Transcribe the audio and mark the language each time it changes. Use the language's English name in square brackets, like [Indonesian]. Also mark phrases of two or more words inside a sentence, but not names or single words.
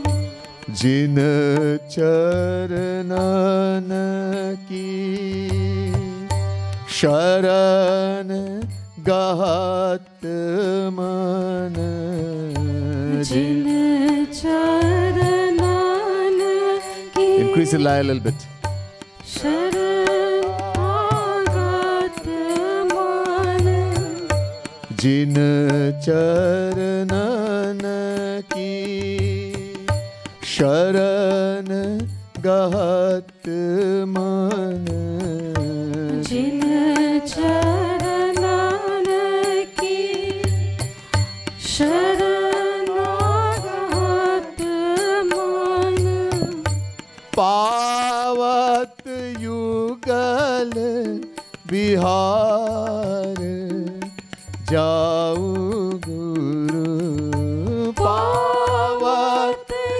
[Braj] जिन चरणन की शरण गहत मन. जिन चरणन की [English] Increase the lie a little bit. [Braj] शरण अगत मन. जिन चरणन की शरण गहत मन. चरणन की शरणागत मन पावत युगल बिहार जाऊ गुरु पावत